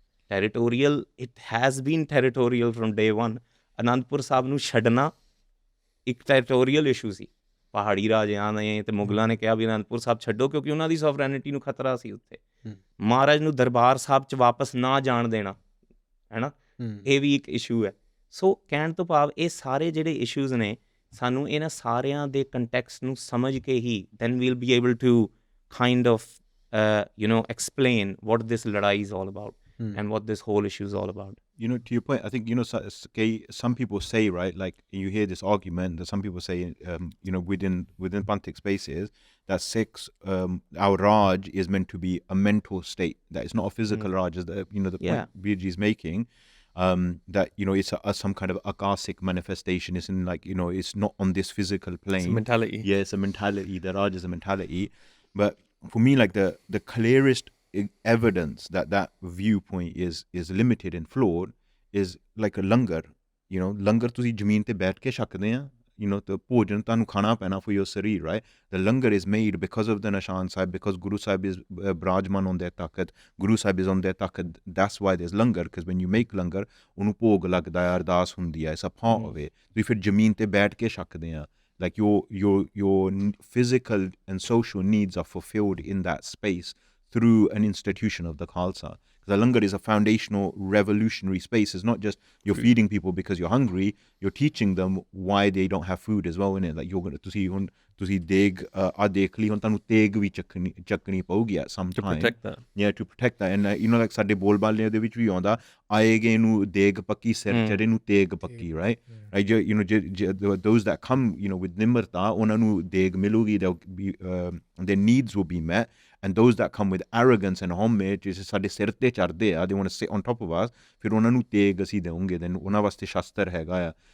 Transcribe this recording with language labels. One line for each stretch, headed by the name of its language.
English: Territorial, it has been territorial from day 1।
Punjabi: ਅਨੰਦਪੁਰ ਸਾਹਿਬ ਨੂੰ ਛੱਡਣਾ ਇੱਕ ਟੈਰੀਟੋਰੀਅਲ ਇਸ਼ੂ ਸੀ। ਪਹਾੜੀ ਰਾਜਿਆਂ ਨੇ ਤੇ ਮੁਗਲਾਂ ਨੇ ਕਿਹਾ ਵੀ ਅਨੰਦਪੁਰ ਸਾਹਿਬ ਛੱਡੋ, ਕਿਉਂਕਿ ਉਹਨਾਂ ਦੀ ਸੋਵਰੈਨਿਟੀ ਨੂੰ ਖਤਰਾ ਸੀ ਉੱਥੇ। ਮਹਾਰਾਜ ਨੂੰ ਦਰਬਾਰ ਸਾਹਿਬ 'ਚ ਵਾਪਸ ਨਾ ਜਾਣ ਦੇਣਾ, ਹੈ ਨਾ, ਇਹ ਵੀ ਇੱਕ ਇਸ਼ੂ ਹੈ। ਸੋ ਕਹਿਣ ਤੋਂ ਭਾਵ, ਇਹ ਸਾਰੇ ਜਿਹੜੇ ਇਸ਼ੂਜ਼ ਨੇ, ਸਾਨੂੰ ਇਹਨਾਂ ਸਾਰਿਆਂ ਦੇ ਕੰਟੈਕਸਟ ਨੂੰ ਸਮਝ ਕੇ ਹੀ
English: then we'll be able to kind of explain what this ladai is all about and what this whole issue is all about. To your point, I think, some people say, right, like you hear this argument that some people say, within Panthic spaces, that Sikhs, our Raj is meant to be a mental state, that it's not a physical Raj, as the point BG is making. That it's some kind of akashic manifestation. It's in it's not on this physical plane. It's a mentality. Yeah, it's a mentality. The Raj is a mentality. But for me, like the clearest evidence that viewpoint is limited and flawed is like a langar.
Punjabi: Langar ਤੁਸੀਂ ਜ਼ਮੀਨ ਤੇ ਬੈਠ ਕੇ ਛਕਦੇ ਆ, the ਭੋਜਨ ਤੁਹਾਨੂੰ ਖਾਣਾ ਪੈਣਾ
English: for your sarir, right? The langar is made because of the Nishan Sahib, because Guru Sahib is Brajman on their Takhat, Guru Sahib is on their Takhat. That's why there's langar, because when you make langar,
Punjabi: ਉਹਨੂੰ ਭੋਗ ਲੱਗਦਾ ਹੈ, ਅਰਦਾਸ ਹੁੰਦੀ ਹੈ,
English: it's a part of it.
Punjabi: ਤੁਸੀਂ ਫਿਰ ਜ਼ਮੀਨ ਤੇ ਬੈਠ ਕੇ ਛਕਦੇ ਆ,
English: like your physical and social needs are fulfilled in that space through an institution of the Khalsa. The langar is a foundational revolutionary space. It's not just you're feeding people because you're hungry, you're teaching them why they don't have food as well, innit? Like you're going to see
Punjabi: ਤੁਸੀਂ ਦੇਗ ਆ ਦੇਖ ਲਈ ਹੁਣ ਤੁਹਾਨੂੰ ਤੇਗ ਵੀ ਚੱਕਣੀ ਪਊਗੀ
English: at some To time. protect that. Yeah, to protect that. And you know, like
Punjabi: ਸਾਡੇ ਬੋਲਬਾਲੇ ਦੇ ਵਿੱਚ ਵੀ ਆਉਂਦਾ ਆਏਗੇ ਨੂੰ ਦੇਗ ਪੱਕੀ ਸਿਰ ਚੜੇ ਨੂੰ ਤੇਗ ਪੱਕੀ,
English: right? Right, you know, those that come, you know, with
Punjabi: ਨਿਮਰਤਾ ਉਹਨਾਂ ਨੂੰ ਦੇਗ ਮਿਲੂਗੀ,
English: their needs will be met. And those that come with arrogance and homage,
Punjabi: ਜਿਸ ਸਾਡੇ ਸਿਰ ਤੇ ਚੜਦੇ ਆ,
English: they want to sit on top of us,
Punjabi: ਫਿਰ ਉਹਨਾਂ ਨੂੰ ਤੇਗ ਅਸੀਂ ਦੇਵਾਂਗੇ,
English: then
Punjabi: ਉਹਨਾਂ ਵਾਸਤੇ ਸ਼ਾਸਤਰ ਹੈਗਾ ਆ.